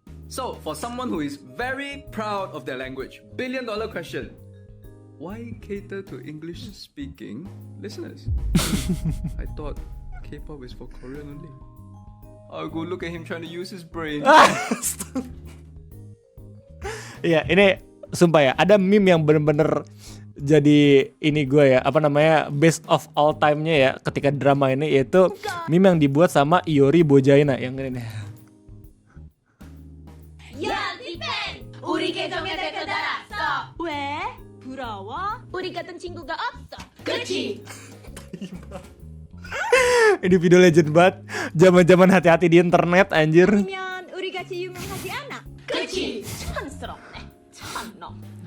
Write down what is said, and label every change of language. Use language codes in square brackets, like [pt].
[en] So, for someone who is very proud of their language, billion-dollar question: why cater to English-speaking listeners? I thought K-pop is for Korean only. Oh, go look at him trying to use his brain. [id] Iya, ini sumpah ya, ada meme yang bener-bener jadi ini gue ya, apa namanya, [en] best of all time- [id] nya ya ketika drama ini, yaitu meme yang dibuat sama Iori Bojaina yang ini nih. [ko] 야, 디펜! 우리 계정에 댓글 달았어! 왜? 부러워? 우리 같은 친구가 없어! 그치? [id] Ini video legend banget, zaman-zaman hati-hati di internet anjir. [ko] 아니면 우리 같이 유명하지 않아? 그치? 촌스럽네. 촌놈.